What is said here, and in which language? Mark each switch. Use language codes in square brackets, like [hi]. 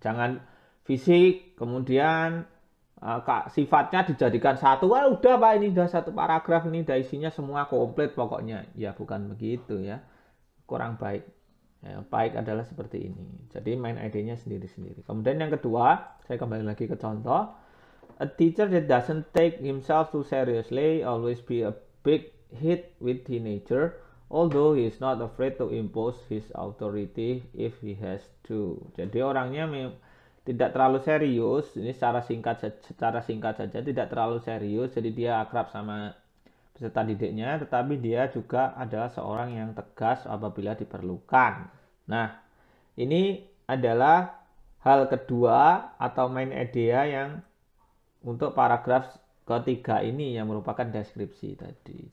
[id] Jangan fisik kemudian sifatnya dijadikan 1, wah udah Pak ini udah 1 paragraf, ini udah isinya semua komplit pokoknya. Ya bukan begitu ya, kurang baik ya. Baik adalah seperti ini. Jadi main idenya sendiri-sendiri. Kemudian yang kedua, saya kembali lagi ke contoh. [en] A teacher that doesn't take himself too seriously always be a big hit with teenager although he is not afraid to impose his authority if he has to. [id] Jadi orangnya tidak terlalu serius, ini secara singkat saja tidak terlalu serius, jadi dia akrab sama peserta didiknya, tetapi dia juga adalah seorang yang tegas apabila diperlukan. Nah, ini adalah hal kedua atau main idea yang untuk paragraf ketiga ini yang merupakan deskripsi tadi.